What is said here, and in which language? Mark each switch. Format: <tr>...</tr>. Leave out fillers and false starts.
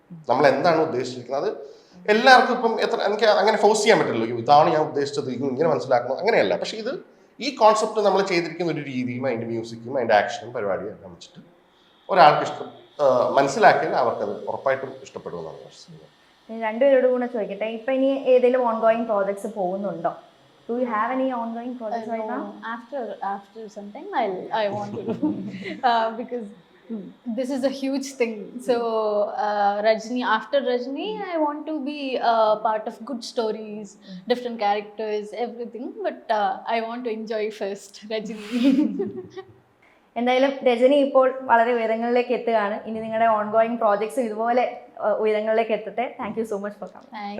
<ml>നമ്മൾ എന്താണ് ഉദ്ദേശിച്ചിരിക്കുന്നത് അത് എല്ലാവർക്കും ഇപ്പം എനിക്ക് അങ്ങനെ ഫോഴ്സ് ചെയ്യാൻ പറ്റില്ലല്ലോ, ഇതാണ് ഞാൻ ഉദ്ദേശിച്ചത്, ഇങ്ങനെ മനസ്സിലാക്കണം, അങ്ങനെയല്ല. പക്ഷെ ഇത് ഈ കോൺസെപ്റ്റ് നമ്മൾ ചെയ്തിരിക്കുന്ന ഒരു രീതിയും അതിന്റെ മ്യൂസിക്കും അതിന്റെ ആക്ഷനും പരിപാടിയും എല്ലാം വെച്ചിട്ട് ഒരാൾക്ക് മനസ്സിലാക്കിയാൽ അവർക്കത് ഉറപ്പായിട്ടും ഇഷ്ടപ്പെടുമെന്നാണ് വിശ്വസിക്കുന്നത്. രണ്ടുപേരോട് കൂടെ ചോദിക്കട്ടെ, ഇപ്പൊ ഇനി ഏതെങ്കിലും ഓൺഗോയിങ് പ്രോജക്ട്സ് പോകുന്നുണ്ടോ?</ml> <en>Do you have any ongoing projects right now? After some time I want to do because this is a huge thing. So Rajni, after Rajni I want to be part of good stories, different characters, everything, but I want to enjoy first Rajni.</en> <ml>എന്തായാലും രജനി ഇപ്പോൾ വളരെ ഉയരങ്ങളിലേക്ക് എത്തുകയാണ്. ഇനി നിങ്ങളുടെ ongoing projects ഇതുപോലെ ഉയരങ്ങളിലേക്ക് എത്തട്ടെ.</ml> <en>Thank you so much for coming.</en>